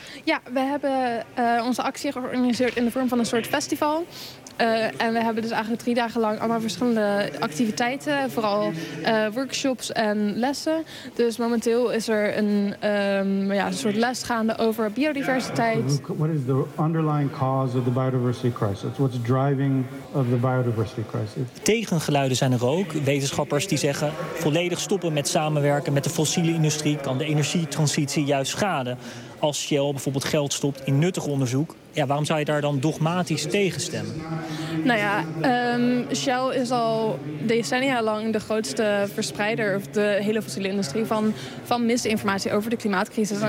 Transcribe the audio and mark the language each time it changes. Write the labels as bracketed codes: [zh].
[nl] Ja, we hebben onze actie georganiseerd in de vorm van een soort festival. En we hebben dus eigenlijk 3 dagen lang allemaal verschillende activiteiten. Vooral workshops en lessen. Dus momenteel is er een soort les gaande over biodiversiteit. [en] What is the underlying cause of the biodiversity crisis? What's driving of the biodiversity crisis? [nl] Tegengeluiden zijn er ook. Wetenschappers die zeggen: volledig stoppen met samenwerken met de fossiele industrie kan de energietransitie juist schaden. Als Shell bijvoorbeeld geld stopt in nuttig onderzoek, ja, waarom zou je daar dan dogmatisch tegen stemmen? Nou ja, Shell is al decennia lang de grootste verspreider, of de hele fossiele industrie, van misinformatie over de klimaatcrisis.